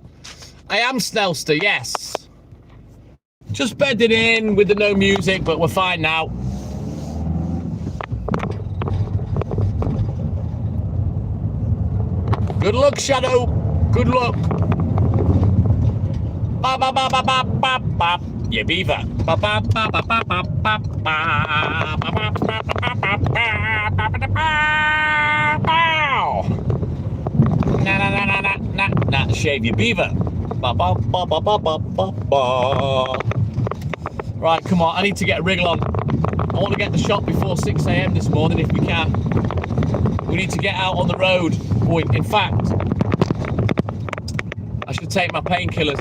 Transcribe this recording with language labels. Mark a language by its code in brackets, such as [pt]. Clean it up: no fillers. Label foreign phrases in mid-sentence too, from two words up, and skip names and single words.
[en] I am Snellster, yes. Just bedding in with the no music, but we're fine now. Good luck, Shadow. Good luck. Ba ba ba ba ba ba ba. Yeah, beaver. Ba ba ba ba ba ba ba ba. Ba ba ba ba ba ba ba ba ba. Na na na na na na na. Shave your beaver. Ba ba ba ba ba ba ba ba. Right, come on. I need to get a wriggle on. I want to get the shot before 6 a.m. this morning if we can. We need to get out on the road. Boy, in fact, I should take my painkillers.